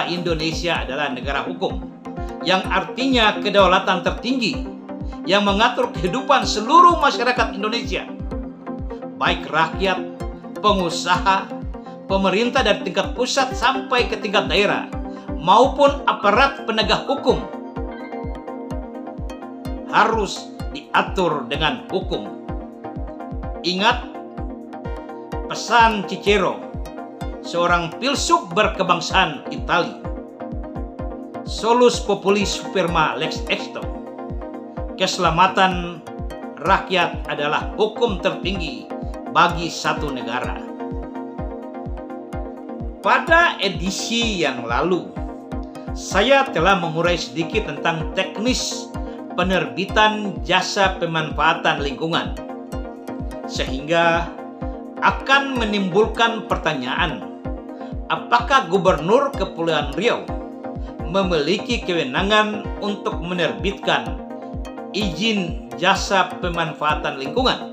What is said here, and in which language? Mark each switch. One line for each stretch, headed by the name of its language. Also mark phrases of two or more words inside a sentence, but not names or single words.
Indonesian: Indonesia adalah negara hukum, yang artinya kedaulatan tertinggi yang mengatur kehidupan seluruh masyarakat Indonesia, baik rakyat, pengusaha, pemerintah dari tingkat pusat sampai ke tingkat daerah, maupun aparat penegak hukum, harus diatur dengan hukum. Ingat pesan Cicero, seorang filsuf berkebangsaan Italia,
Latin: solus populi suprema lex exto,
Indonesian: keselamatan rakyat adalah hukum tertinggi bagi satu negara. Pada edisi yang lalu, saya telah mengurai sedikit tentang teknis penerbitan jasa pemanfaatan lingkungan, sehingga akan menimbulkan pertanyaan, apakah Gubernur Kepulauan Riau memiliki kewenangan untuk menerbitkan izin jasa pemanfaatan lingkungan?